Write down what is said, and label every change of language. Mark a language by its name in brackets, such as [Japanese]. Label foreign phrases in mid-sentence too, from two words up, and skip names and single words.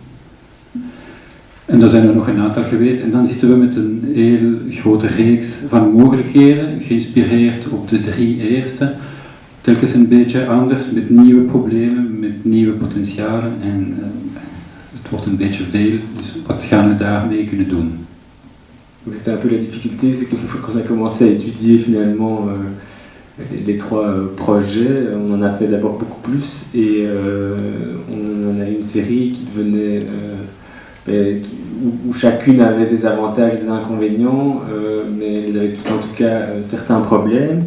[Dutch] En daar zijn er nog een aantal geweest en dan zitten we met een heel grote reeks van mogelijkheden, geïnspireerd op de 3 eerste, telkens een beetje anders, met nieuwe problemen, met nieuwe potentialen en het wordt een beetje veel, dus wat gaan we daarmee kunnen doen? [French] Donc c'était un peu la difficulté, c'est que quand on a commencé à étudier finalement les 3 projets, on en a fait d'abord beaucoup plus et on en a une série qui devenait où chacune avait des avantages, des inconvénients, mais elles avaient en tout cas certains problèmes.